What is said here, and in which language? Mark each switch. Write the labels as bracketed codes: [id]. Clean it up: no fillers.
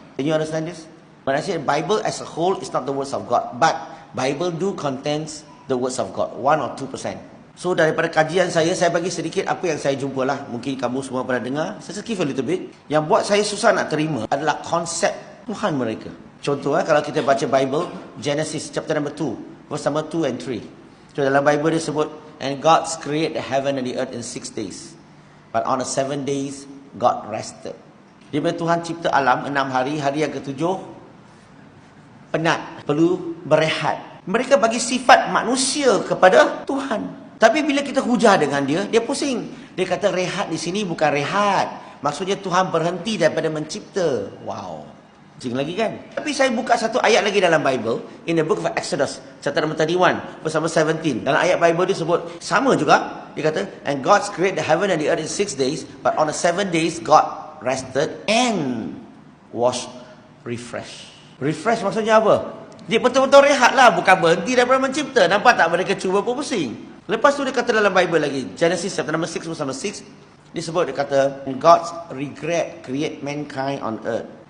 [en] Can you understand this? When I say Bible as a whole is not the words of God, but Bible do contains the words of God, 1 or 2%. [ms] So daripada kajian saya bagi sedikit apa yang saya jumpa lah. Mungkin kamu semua pernah dengar. Saya [en] give a little bit. [ms] Yang buat saya susah nak terima adalah konsep Tuhan mereka. Contoh kalau kita baca [en] Bible, Genesis chapter number 2, verse number 2 and 3. [ms] So dalam Bible dia sebut, [en] and God created the heaven and the earth in 6 days. But on the 7 days, God rested. [ms] Dia bila Tuhan cipta alam 6 hari, hari yang ke-7 penat, perlu berehat. Mereka bagi sifat manusia kepada Tuhan. Tapi bila kita hujah dengan dia pusing. Dia kata rehat di sini bukan rehat. Maksudnya Tuhan berhenti daripada mencipta. Wow. Pusing lagi kan? Tapi saya buka satu ayat lagi dalam Bible, [en] in the book of Exodus, chapter number 31, verse number 17. [ms] Dalam ayat Bible dia sebut sama juga. Dia kata, [en] and God created the heaven and the earth in 6 days, but on the 7 days God rested and was refreshed. [ms] Refresh maksudnya apa? Dia betul-betul rehat lah, bukan berhenti daripada mencipta. Nampak tak mereka cuba pun pusing. Lepas tu dia kata dalam Bible lagi, [en] Genesis chapter number 6, verse number 6, [ms] dia sebut, dia kata, [en] God's regret create mankind on earth.